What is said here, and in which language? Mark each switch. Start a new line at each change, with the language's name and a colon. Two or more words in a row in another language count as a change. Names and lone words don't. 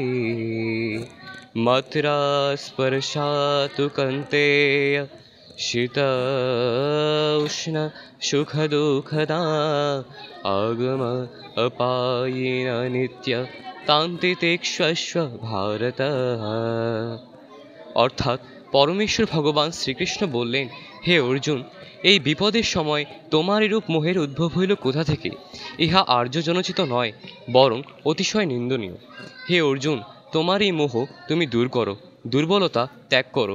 Sanskrit: मात्रा स्पर्शात् कौन्तेय शीतोष्ण सुखदुःखदा आगम अपायेन नित्य तान्तितिक्षस्व भारत।
Bangla: অর্থাৎ পরমেশ্বর ভগবান শ্রীকৃষ্ণ বললেন, হে অর্জুন, এই বিপদের সময় তোমার এরূপ মোহের উদ্ভব হইল কোথা থেকে? ইহা আর্যজনচিত নয়, বরং অতিশয় নিন্দনীয়। হে অর্জুন, তোমার এই মোহ তুমি দূর করো, দুর্বলতা ত্যাগ করো।